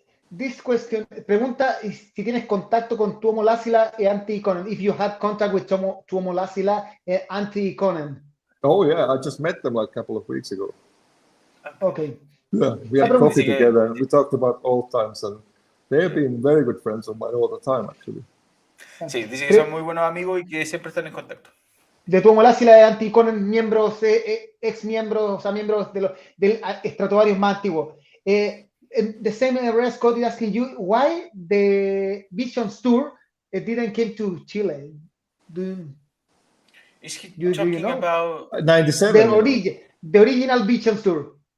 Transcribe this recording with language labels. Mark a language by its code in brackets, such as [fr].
[en] This question [es] pregunta si tienes contacto con Tuomo Lassila e Antti Ikonen. [en] If you had contact with Tuomo Lassila and Antti Ikonen. Oh yeah, I just met them like a couple of weeks ago. Okay. Yeah, we had coffee together and we talked about old times, and they've been very good friends of mine all the time, actually. [es] Sí, dicen que son muy buenos amigos y que siempre están en contacto. De Tuomo Lassila y Antti Ikonen, miembros, ex miembros, o sea, miembros del Stratavarius más antiguo. [en] The same area Scott is asking you why the Visions tour didn't came to Chile. Is he talking about 97? The original Visions tour.